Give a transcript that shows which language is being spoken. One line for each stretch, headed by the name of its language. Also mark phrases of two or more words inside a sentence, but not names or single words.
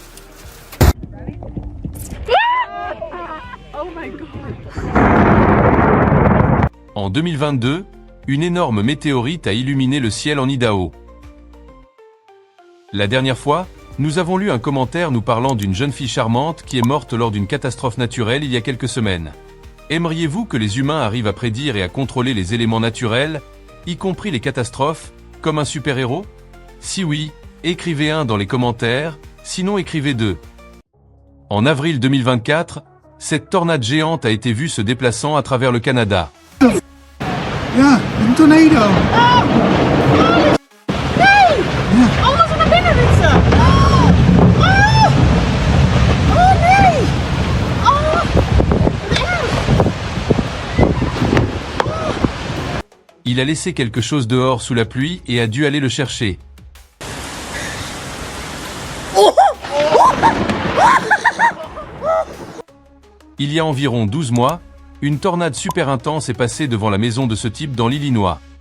English: Oh my god!
French: En 2022, une énorme météorite a illuminé le ciel en Idaho. La dernière fois, nous avons lu un commentaire nous parlant d'une jeune fille charmante qui est morte lors d'une catastrophe naturelle il y a quelques semaines. Aimeriez-vous que les humains arrivent à prédire et à contrôler les éléments naturels, y compris les catastrophes, comme un super-héros? Si oui, écrivez 1 dans les commentaires, sinon écrivez 2. En avril 2024, cette tornade géante a été vue se déplaçant à travers le Canada.
Dutch: Yeah, een tornado. Allemaal zo naar binnen fietsen! Nee! Oh, wat erg!
French: Il a laissé quelque chose dehors sous la pluie et a dû aller le chercher. Il y a environ 12 mois, une tornade super intense est passée devant la maison de ce type dans l'Illinois.